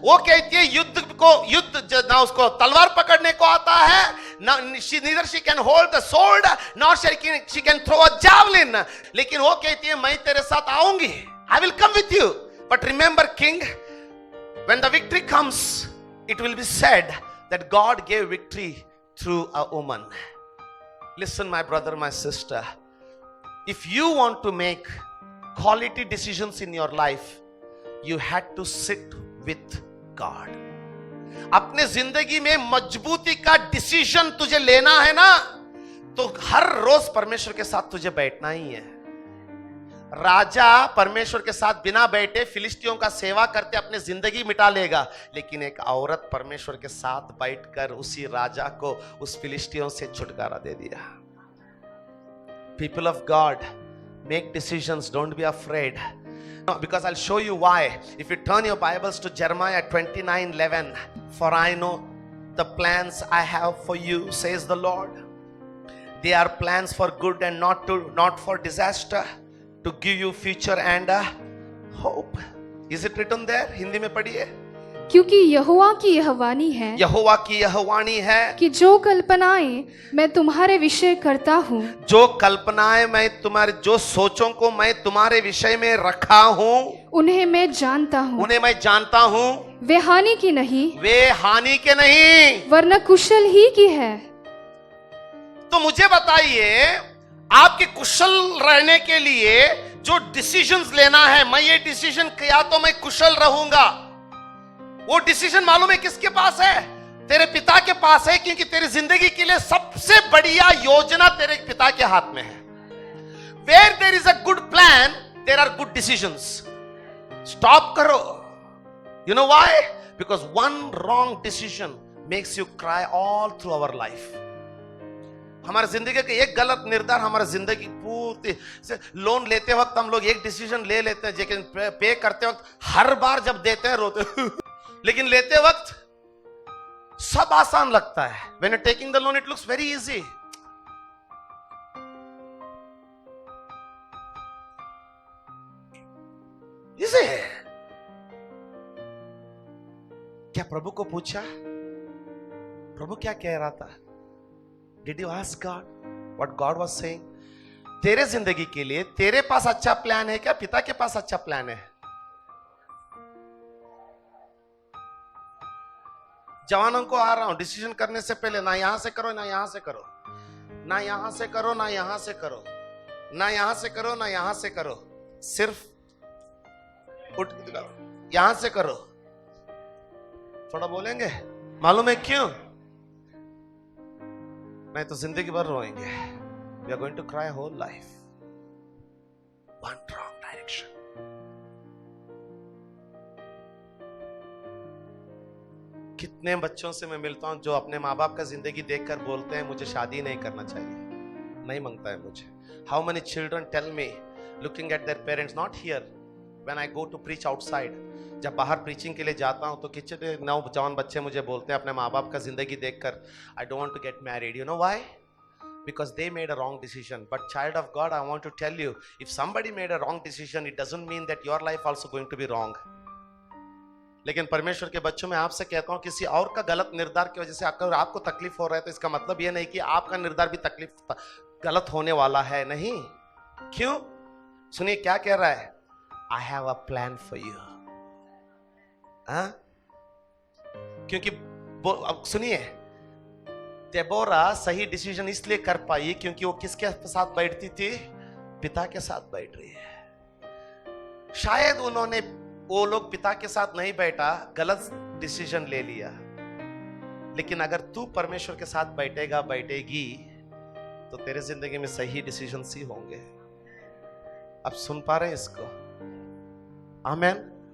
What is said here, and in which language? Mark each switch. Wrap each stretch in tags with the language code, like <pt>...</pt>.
<hi>वो कहती है युद्ध ना उसको तलवार पकड़ने को आता है,</hi> <en>neither she can hold the sword nor she can throw a javelin.</en> <hi>लेकिन वो कहती है मैं तेरे साथ आऊंगी.</hi> <en>I will come with you. But remember, king, when the victory comes, it will be said that God gave victory through a woman. Listen, my brother, my sister, if you want to make quality decisions in your life, you had to sit with God.</en> <hi>अपने जिंदगी में मजबूती का decision तुझे लेना है ना, तो हर रोज परमेश्वर के साथ तुझे बैठना ही है। राजा परमेश्वर के साथ बिना बैठे फिलिस्तियों का सेवा करते अपनी जिंदगी मिटा लेगा, लेकिन एक औरत परमेश्वर के साथ बैठकर उसी राजा को उस फिलिस्तियों से छुटकारा दे दिया।</hi> <en>People of God, make decisions, don't be afraid. No, because I'll show you why. If you turn your Bibles to Jeremiah 29:11, for I know the plans I have for you, says the Lord. They are plans for good and not for disaster, to give you future and a hope. Is it written there?</en> <hi>Hindi में पढ़िए। क्योंकि यहोवा की यह वाणी है, यहोवा की यह वाणी है कि जो कल्पनाएं मैं तुम्हारे विषय करता हूँ, जो कल्पनाएं मैं तुम्हारे, जो सोचों को मैं तुम्हारे विषय में रखा हूँ, उन्हें मैं जानता हूँ। उन्हें मैं जानता हूँ। वे हानि की नहीं, वे हानि के नहीं, वरन कुशल ही की है। तो मुझे बताइए, आपके कुशल रहने के लिए जो डिसीजंस लेना है, मैं ये डिसीजन किया तो मैं कुशल रहूंगा, वो डिसीजन मालूम है किसके पास है? तेरे पिता के पास है, क्योंकि तेरी जिंदगी के लिए सबसे बढ़िया योजना तेरे पिता के हाथ में है।</hi> <en>Where there is a good plan, there are good decisions. Stop करो। You know why? Because one wrong decision makes you cry all through our life.</en> <hi>हमारे जिंदगी का एक गलत निर्धार हमारे जिंदगी पूरी से, लोन लेते वक्त हम लोग एक डिसीजन ले लेते हैं, लेकिन पे करते वक्त हर बार जब देते हैं रोते लेकिन लेते वक्त सब आसान लगता है।</hi> <en>When you're taking the loan, it looks very easy. Easy.</en> <hi>क्या प्रभु को पूछा? प्रभु क्या कह रहा था?</hi> <en>Did you ask God what God was saying?</en> <hi>तेरे जिंदगी के लिए तेरे पास अच्छा प्लान है क्या? पिता के पास अच्छा प्लान है? जवानों को आ रहा हूं, डिसीजन करने से पहले ना यहां से करो, ना यहां से करो, ना यहां से करो, ना यहां से करो, ना यहां से करो, ना यहां से करो, सिर्फ उठ के करो, यहां से करो। थोड़ा बोलेंगे, मालूम है क्यों? नहीं तो जिंदगी भर रोएंगे।</hi> <en>We are going to cry whole life. One wrong direction.</en> <hi>कितने बच्चों से मैं मिलता हूं जो अपने माँ बाप का जिंदगी देखकर बोलते हैं मुझे शादी नहीं करना चाहिए, नहीं मांगता है मुझे।</hi> <en>How many children tell me, looking at their parents, not here, when I go to preach outside,</en> <hi>जब बाहर प्रीचिंग के लिए जाता हूं तो कितने नौजवान बच्चे मुझे बोलते हैं अपने माँ बाप का जिंदगी देखकर,</hi> <en>I don't want to get married. You know why? Because they made a wrong decision. But child of God, I want to tell you, if somebody made a wrong decision, it doesn't mean that your life also going to be wrong.</en> <hi>लेकिन परमेश्वर के बच्चों में आपसे कहता हूं, किसी और का गलत निर्धार की वजह से अगर आपको तकलीफ हो रहा है तो इसका मतलब यह नहीं कि आपका निर्धार भी तकलीफ गलत होने वाला है। नहीं, क्यों? सुनिए क्या कह रहा है,</hi> <en>I have a plan for you.</en> <hi>क्योंकि अब सुनिए, देबोरा सही डिसीजन इसलिए कर पाई क्योंकि वो किसके साथ बैठती थी? पिता के साथ बैठ रही है। शायद उन्होंने, वो लोग पिता के साथ नहीं बैठा, गलत डिसीजन ले लिया, लेकिन अगर तू परमेश्वर के साथ बैठेगा, बैठेगी, तो तेरे जिंदगी में सही डिसीजन ही होंगे। अब सुन पा रहे हैं इसको? आमेन।</hi>